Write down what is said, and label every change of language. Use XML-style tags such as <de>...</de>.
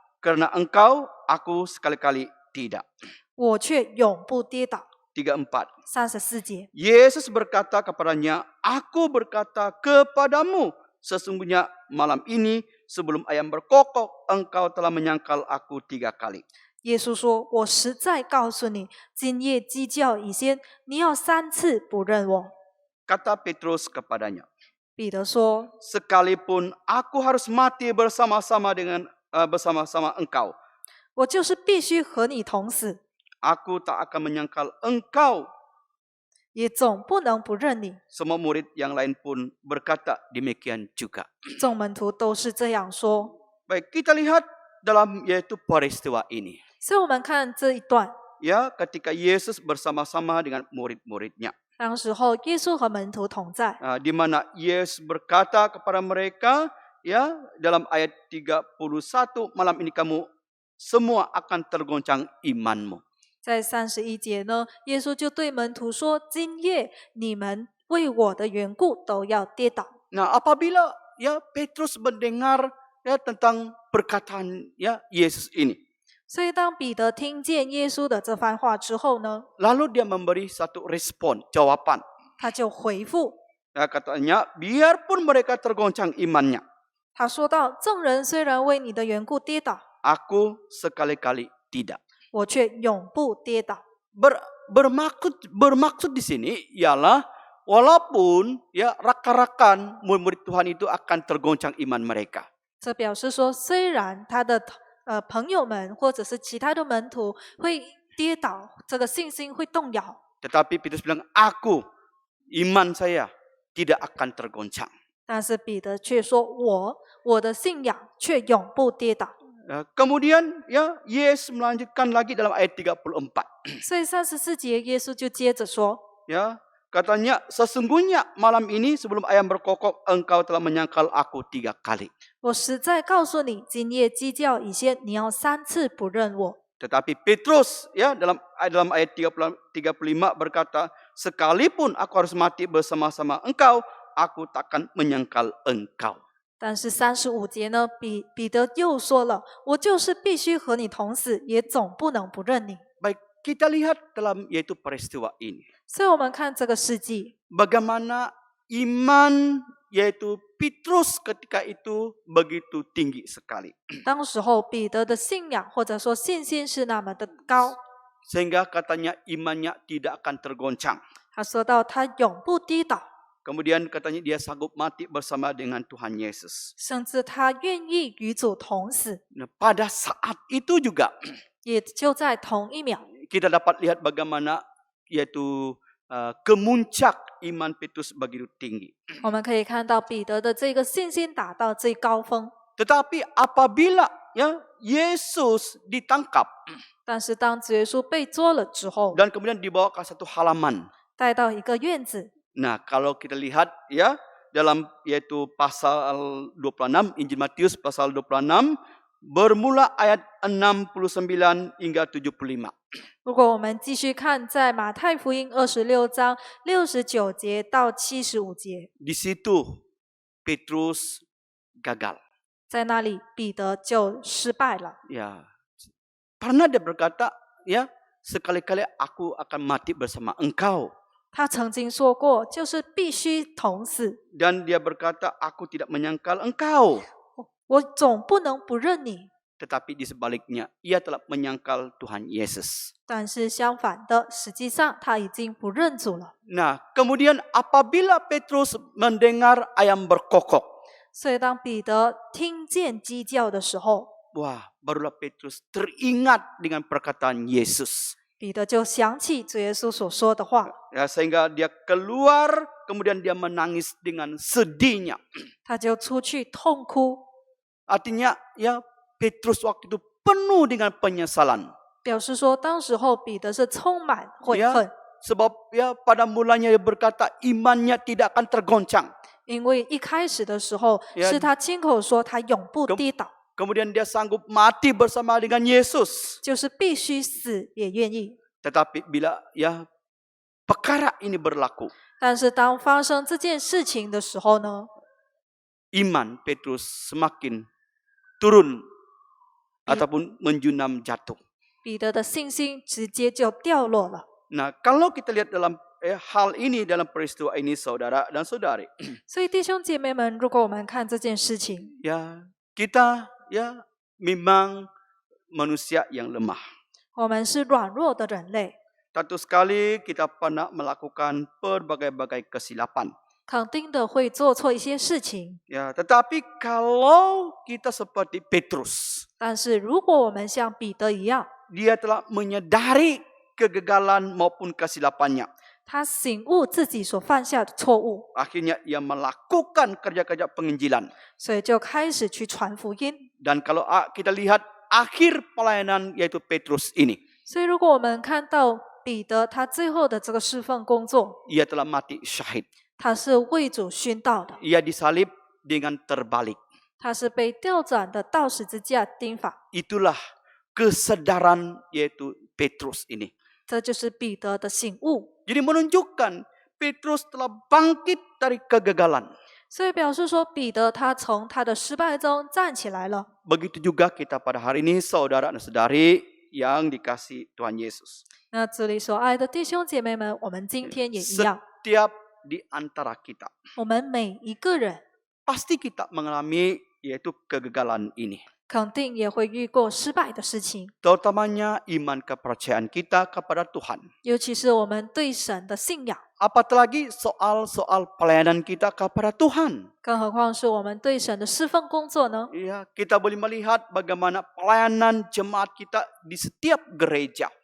<ms>karena engkau, aku sekali-kali tidak.</ms> <zh>我却永不跌倒。” 34. 34节，</zh> <ms>Yesus berkata kepadanya, aku berkata kepadamu, sesungguhnya malam ini sebelum ayam berkokok, engkau telah menyangkal aku 3 kali.</ms> <zh>耶稣说：“我实在告诉你，今夜鸡叫以先，你要3次不认我。”</zh> <ms>Kata Petrus kepadanya,</ms> <zh>彼得说</zh> <ms>sekalipun aku harus mati bersama-sama engkau,</ms> <zh>我就是必须和你同死，</zh> <ms>aku tak akan menyangkal engkau.</ms> <zh>也总不能不认你。</zh> <ms>Semua murid yang lain pun berkata demikian juga.</ms> <zh>众门徒都是这样说。</zh> <ms>Baik, kita lihat dalam yaitu peristiwa ini.</ms> <zh>所以我们看这一段，</zh> <ms>Ya, ketika Yesus bersama-sama dengan murid-muridnya.</ms> <zh>当时候耶稣和门徒同在，</zh> <ms>Di mana Yesus berkata kepada mereka, ya, dalam ayat 31, malam ini kamu semua akan tergoncang imanmu.</ms> <zh>在31节呢，耶稣就对门徒说：“今夜你们为我的缘故都要跌倒。”</zh> <ms>Nah, apabila ya Petrus mendengar ya tentang perkataan ya Yesus ini.</ms> <zh>所以当彼得听见耶稣的这番话之后呢，</zh> <ms>Lalu dia memberi satu respon, jawaban.</ms> <zh>他就回复，</zh> <ms>Ya, katanya, biarpun mereka tergoncang imannya,</ms> <zh>他说道：“众人虽然为你的缘故跌倒，</zh> <ms>aku sekali-kali tidak.</ms> <zh>我却永不跌倒。”</zh> <ms>Bermaksud di sini ialah walaupun ya rakan-rakan murid-murid Tuhan itu akan tergoncang iman mereka.</ms> <zh>这表示说，虽然他的朋友们或者是其他的门徒会跌倒，这个信心会动摇，</zh> <ms>Tetapi Petrus bilang, aku, iman saya tidak akan tergoncang.</ms> <zh>但是彼得却说：“我的信仰却永不跌倒。”</zh> <ms>Kemudian ya Yesus melanjutkan lagi dalam ayat 34.</ms> <zh>所以34节，耶稣就接着说</zh> <ms>Ya, katanya sesungguhnya malam ini sebelum ayam berkokok engkau telah menyangkal aku 3 kali.：“</ms> <zh>我实在告诉你，今夜鸡叫以先，你要3次不认我。”</zh> <ms>Tetapi Petrus ya dalam ayat 35 berkata, sekalipun aku harus mati bersama-sama engkau, aku takkan menyangkal engkau.</ms> <zh>但是35节呢，彼得又说了：“我就是必须和你同死，也总不能不认你。”</zh> <ms>Baik, kita lihat dalam yaitu peristiwa ini.</ms> <zh>所以我们看这个事迹，</zh> <ms>Bagaimana iman yaitu Petrus ketika itu begitu tinggi sekali.</ms> <zh>当时候彼得的信仰或者说信心是那么的高，</zh> <ms>Sehingga katanya imannya tidak akan tergoncang.</ms> <zh>他说到他永不跌倒，</zh> <ms>Kemudian katanya dia sanggup mati bersama dengan Tuhan Yesus.</ms> <zh>甚至他愿意与主同死。</zh> <ms>Nah, pada saat itu juga</ms> <zh>也就在同一秒，</zh> <ms>kita dapat lihat bagaimana yaitu kemuncak iman Petrus begitu tinggi.</ms> <zh>我们可以看到彼得的这个信心达到最高峰。</zh> <ms>Tetapi apabila ya Yesus ditangkap</ms> <zh>但是当主耶稣被捉了之后，</zh> <ms>dan kemudian dibawa ke satu halaman.</ms> <zh>带到一个院子，</zh> <ms>Nah, kalau kita lihat ya dalam yaitu pasal 26 Injil Matius pasal 26 bermula ayat 69 hingga 75.</ms> <zh>如果我们继续看，在马太福音26章69节到75节，</zh> <ms>Di situ Petrus gagal.</ms> <zh>在那里彼得就失败了。</zh> <ms>Ya. Pernah dia berkata, ya, sekali-kali aku akan mati bersama engkau.</ms> <zh>他曾经说过，就是必须同死，</zh> <ms>Dan dia berkata, aku tidak menyangkal engkau.</ms> <zh>我总不能不认你。</zh> <ms>Tetapi di sebaliknya, ia telah menyangkal Tuhan Yesus.</ms> <zh>但是相反的，实际上他已经不认主了。</zh> <ms>Nah, kemudian apabila Petrus mendengar ayam berkokok,</ms> <zh>所以当彼得听见鸡叫的时候，</zh> <ms>wah, barulah Petrus teringat dengan perkataan Yesus.</ms> <zh>彼得就想起主耶稣所说的话，</zh> <ms>Ya, sehingga dia keluar, kemudian dia menangis dengan sedihnya.</ms> <zh>他就出去痛哭，</zh> <ms>Artinya, ya, Petrus waktu itu penuh dengan penyesalan.</ms> <zh>表示说当时候彼得是充满悔恨，</zh> <ms>Sebab ya pada mulanya dia berkata imannya tidak akan tergoncang.</ms> <zh>因为一开始的时候</zh> <ms>Ya</ms> <zh>是他亲口说他永不跌倒，</zh> <ms>Kemudian dia sanggup mati bersama dengan Yesus.</ms> <zh>就是必须死也愿意。</zh> <ms>Tetapi bila ya perkara ini berlaku,</ms> <zh>但是当发生这件事情的时候呢，</zh> <ms>iman Petrus semakin turun ataupun menjunam jatuh.</ms> <zh>彼得的信心直接就掉落了。</zh> <ms>Nah, kalau kita lihat dalam hal ini dalam peristiwa ini saudara dan saudari,</ms> <zh>所以弟兄姐妹们，如果我们看这件事情，</zh> <ms>ya kita ya memang manusia yang lemah.</ms> <zh>我们是软弱的人类，</zh> <ms>Tentu sekali kita pernah melakukan berbagai-bagai kesilapan.</ms> <zh>肯定的会做错一些事情。</zh> <ms>Ya, tetapi kalau kita seperti Petrus,</ms> <zh>但是如果我们像彼得一样，</zh> <ms>dia telah menyadari kegagalan maupun kesilapannya.</ms> <zh>他醒悟自己所犯下的错误，</zh> <ms>Akhirnya ia melakukan kerja-kerja penginjilan.</ms> <zh>所以就开始去传福音。</zh> <ms>Dan kalau kita lihat akhir pelayanan yaitu Petrus ini,</ms> <zh>所以如果我们看到彼得他最后的这个侍奉工作，</zh> <ms>ia telah mati syahid.</ms> <zh>他是为主殉道的，</zh> <ms>Ia disalib dengan terbalik.</ms> <zh>他是被调转的到十字架钉法。</zh> <ms>Itulah kesadaran yaitu Petrus ini.</ms> <zh>这就是彼得的醒悟，</zh> <ms>Jadi menunjukkan Petrus telah bangkit dari kegagalan.</ms> <zh>所以表示说，彼得他从他的失败中站起来了。</zh> <ms>Begitu juga kita pada hari ini, saudara dan saudari yang dikasihi Tuhan Yesus.</ms> <zh>那这里所爱的弟兄姐妹们，我们今天也一样，</zh> <ms>Setiap di antara kita</ms> <zh>我们每一个人</zh> <ms>pasti kita mengalami yaitu kegagalan ini.</ms> <zh>肯定也会遇过失败的事情，</zh> <ms>Terutamanya iman kepercayaan kita kepada Tuhan.</ms> <zh>尤其是我们对神的信仰，</zh> <ms>Apatah lagi soal-soal pelayanan kita kepada Tuhan.</ms> <zh>更何况是我们对神的侍奉工作呢？</zh> <ms>Ya, kita boleh melihat bagaimana pelayanan jemaat kita di setiap gereja.</ms>